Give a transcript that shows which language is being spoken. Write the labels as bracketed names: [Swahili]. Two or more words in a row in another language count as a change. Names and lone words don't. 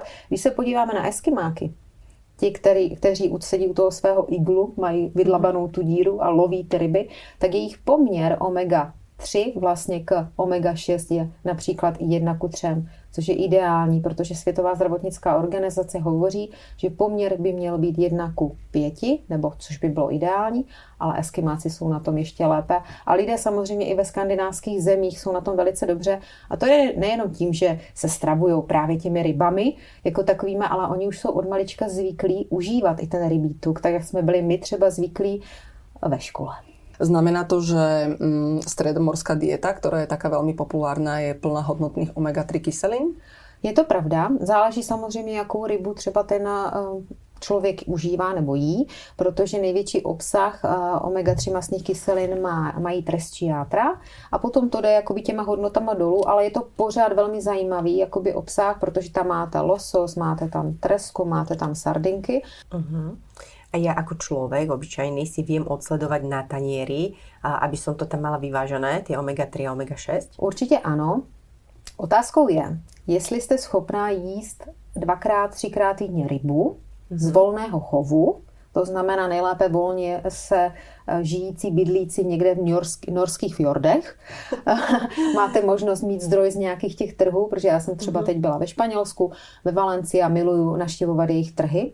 [Czech] Když se podíváme na eskimáky, ti, kteří sedí u toho svého iglu, mají vydlabanou tu díru a loví ty ryby, tak jejich poměr omega-3 vlastně k omega-6 je například 1:3, což je ideální, protože Světová zdravotnická organizace hovoří, že poměr by měl být 1:5, nebo což by bylo ideální, ale eskimáci jsou na tom ještě lépe. A lidé samozřejmě i ve skandinávských zemích jsou na tom velice dobře. A to je nejenom tím, že se stravují právě těmi rybami jako takovými, ale oni už jsou od malička zvyklí užívat i ten rybí tuk, tak jak jsme byli my třeba zvyklí ve škole. Znamená to, [Slovak] že stredomorská dieta, ktorá je taká veľmi populárna, je plná hodnotných omega-3 kyselín? [Czech] Je to pravda. Záleží samozřejmě, jakou rybu třeba ten člověk užívá nebo jí, protože největší obsah omega-3 mastných kyselin mají trestčí játra a potom to jde jakoby těma hodnotama dolů, ale je to pořád velmi zajímavý jakoby obsah, protože tam máte losos, máte tam tresko, máte tam sardinky. [Slovak] A ja ako človek obyčajný si viem odsledovať na tanieri, aby som to tam mala vyvážené, tie omega-3 a omega-6? [Czech] Určitě ano. Otázkou je, jestli jste schopná jíst 2x, 3x týdně rybu z volného chovu, to znamená nejlépe volně se žijící, bydlící někde v norských fjordech. Máte možnost mít zdroj z nějakých těch trhů, protože já jsem třeba teď byla ve Španělsku, ve Valencii a miluju navštěvovat jejich trhy.